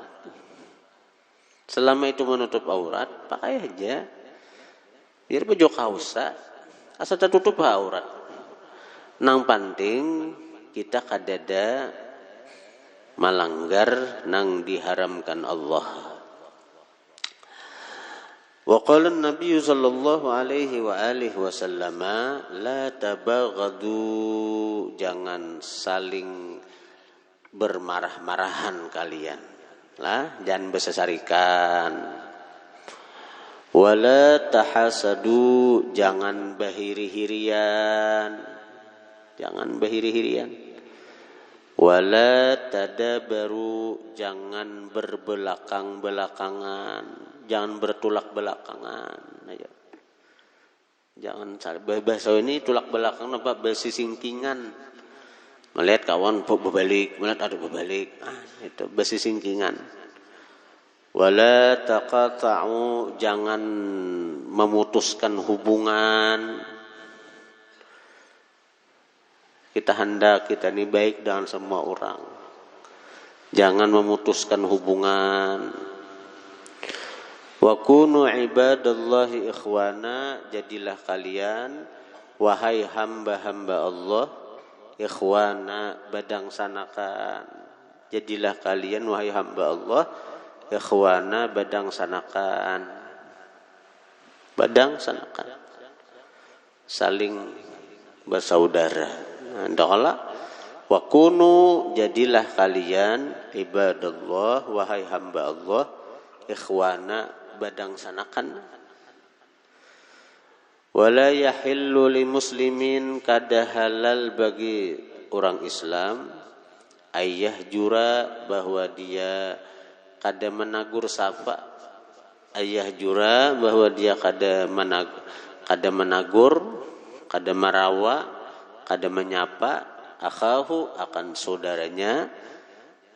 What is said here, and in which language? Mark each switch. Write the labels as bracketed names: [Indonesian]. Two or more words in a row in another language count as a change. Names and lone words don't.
[Indonesian] Selama itu menutup aurat, pakai aja. Biar baju kausa asal tertutup aurat. [Banjar] Nang penting kita kadada melanggar nang diharamkan Allah. [Arabic] وقال النبي صلى الله عليه وآله وسلم لا تباغضوا, [Indonesian] jangan saling bermarah-marahan kalian. [Banjar] Lah, jangan bersesarikan. [Arabic] ولا تحاسدوا, [Banjar] jangan bahiri-hirian. Jangan bahiri-hirian. [Arabic] ولا تدابروا, [Indonesian] jangan berbelakang-belakangan, jangan bertulak belakangan. Ayo. [Banjar] Jangan bahasa ini tulak belakang apa bersisingkingan. Melihat kawan berbalik, melihat ada berbalik. Itu bersisingkingan. [Arabic] ولا تقاطعوا, [Indonesian] jangan memutuskan hubungan. Kita hendak kita ini baik dengan semua orang. Jangan memutuskan hubungan. [Arabic] وكونوا عباد الله إخوانا, [Indonesian] jadilah kalian wahai hamba-hamba Allah ikhwana, badang sanakan. Jadilah kalian wahai hamba Allah ikhwana, badang sanakan. [Banjar] Badang sanakan. Saling bersaudara. [Indonesian] Hendaklah [Arabic] وكونوا, [Indonesian] jadilah kalian ibadallah, wahai hamba Allah ikhwana, badang sanakan. [Arabic] ولا يحل لمسلم, [Banjar] kada halal bagi orang Islam ayah jura, bahwa dia kada menagur sapa. Ayah jura, bahwa dia kada menagur, kada marawa, kada menyapa akhahu, akan saudaranya.